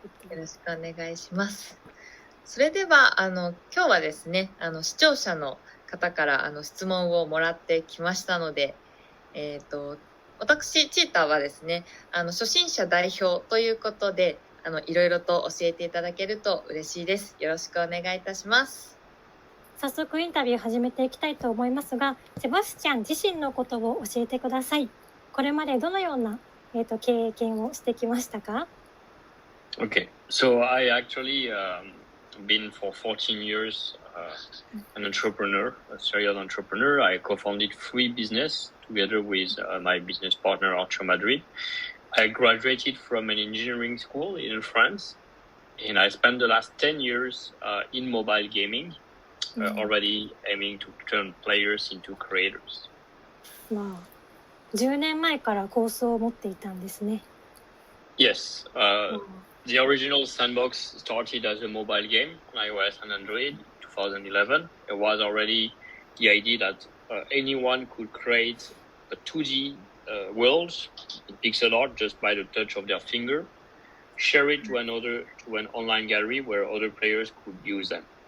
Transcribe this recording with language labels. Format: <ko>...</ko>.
<ja>よろしくお願いします。それでは今日はですね、視聴者の方から質問をもらってきましたので、私チーターはですね、初心者代表ということでいろいろと教えていただけると嬉しいです。よろしくお願いいたします。早速インタビュー始めていきたいと思いますが、セバスチャン自身のことを教えてください。これまでどのような経験をしてきましたか？</ja> <en>Okay, so I actually been for 14 years an entrepreneur, a serial entrepreneur. I co-founded 3 business together with my business partner Arthur Madrid. I graduated from an engineering school in France, and I spent the last 10 years in mobile gaming, already aiming to turn players into creators. Wow.</en> <ja>10年前から構想を持っていたんですね。</ja> <en>Yes, the original Sandbox started as a mobile game on iOS and Android in 2011. It was already the idea that anyone could create a 2D world in pixel art just by the touch of their finger, share it to an online gallery where other players could use them.</en>